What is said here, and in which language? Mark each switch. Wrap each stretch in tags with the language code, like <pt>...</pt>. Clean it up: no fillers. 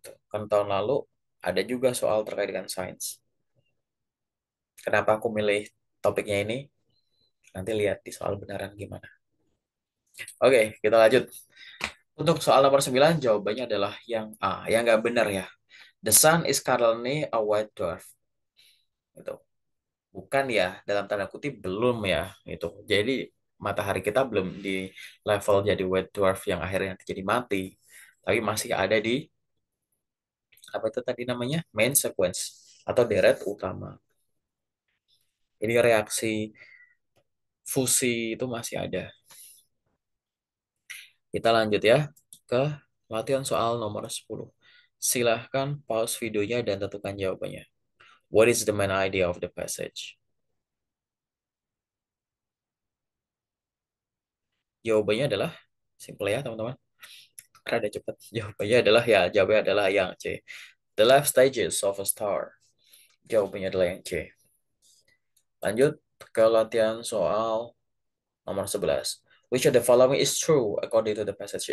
<id>Kan tahun lalu ada juga soal terkait dengan sains. Kenapa aku milih topiknya ini? Nanti lihat di soal benaran gimana. Oke, kita lanjut. Untuk soal nomor 9, jawabannya adalah yang A. Yang nggak benar ya.</id> <en>The sun is currently a white dwarf.</en> <id>Itu. Bukan ya, dalam tanda kutip belum ya. Itu. Jadi matahari kita belum di level jadi white dwarf yang akhirnya jadi mati. Tapi masih ada di, apa itu tadi namanya? Main sequence. Atau deret utama. Ini reaksi fusi itu masih ada. Kita lanjut ya ke latihan soal nomor 10. Silahkan pause videonya dan tentukan jawabannya.</id> <en>What is the main idea of the passage?</en> <id>Jawabannya adalah simple ya teman-teman. Rada cepat. Jawabannya adalah yang C.</id> <en>The life stages of a star.</en> <id>Jawabannya adalah yang C. Lanjut ke latihan soal nomor 11.</id> <en>Which of the following is true according to the passage?</en>